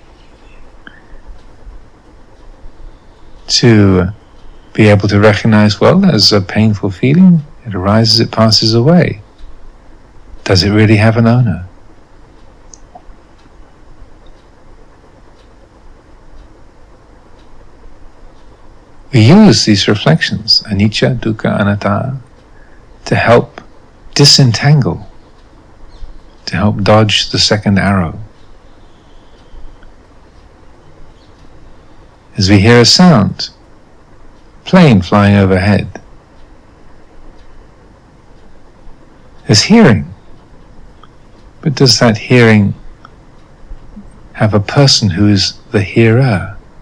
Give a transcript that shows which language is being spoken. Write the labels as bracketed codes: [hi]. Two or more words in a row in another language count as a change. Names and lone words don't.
[en] To be able to recognize, well, there's a painful feeling. It arises, it passes away. Does it really have an owner? We use these reflections, [pi] anicca, dukkha, anatta, [en] to help disentangle, to help dodge the second arrow. As we hear a sound, plane flying overhead, there's hearing, but does that hearing have a person who is the hearer?